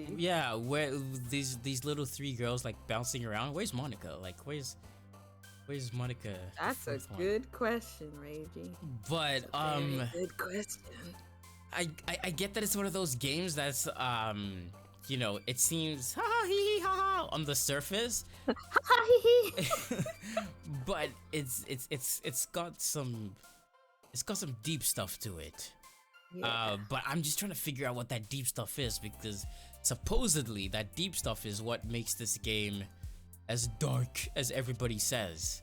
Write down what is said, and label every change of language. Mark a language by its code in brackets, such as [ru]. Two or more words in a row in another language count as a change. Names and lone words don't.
[en] Yeah, where these little three girls like bouncing around? Where's Monica? Like, where's Monica? That's a fourth one? good question, Reiji. But Very good question. I get that it's one of those games that's you know, it seems ha ha hee hee ha ha on the surface, but it's got some deep stuff to it. Yeah. But I'm just trying to figure out what that deep stuff is, because supposedly that deep stuff is what makes this game as dark as everybody says.